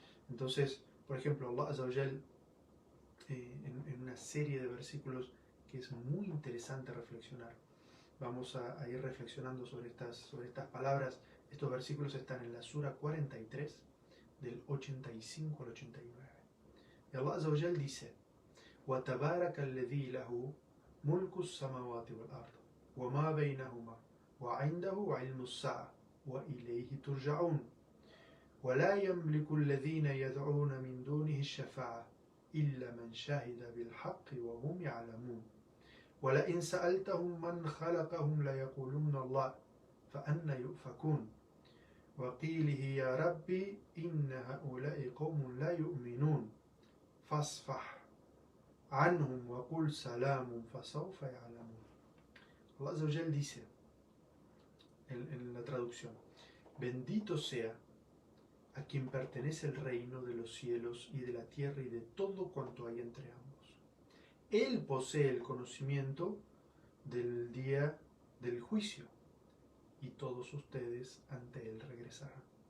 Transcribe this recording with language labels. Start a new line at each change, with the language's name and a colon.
Spanish: Entonces, por ejemplo, Allah Azza wa Jal, en una serie de versículos que es muy interesante reflexionar. Vamos a ir reflexionando sobre estas palabras. Estos versículos están en la Sura 43, del 85 al 89.
Arabic: Y Allah Azza wa Jal dice: وَتَبَارَكَ الَّذِي لَهُ مُلْكُ السَّمَوَاتِ وَالْأَرْضِ وَمَا بَيْنَهُمَا وَعِنْدَهُ عِلْمُ السَّاعَةِ وَإِلَيْهِ تُرْجَعُونَ ولا يملك الذين يدعون من دونه الشفاعة إلا من شهد بالحق وهم يعلمون ولئن سألتهم من خلقهم ليقولون الله فأنى يؤفكون وقيله يا ربي إن هؤلاء قوم لا يؤمنون فاصفح عنهم وقل سلام فسوف يعلمون.
Spanish: Allah Azza wa Jal dice en la traducción: bendito sea a quien pertenece el reino de los cielos y de la tierra y de todo cuanto hay entre ambos. Él posee el conocimiento del día del juicio y todos ustedes ante él regresarán.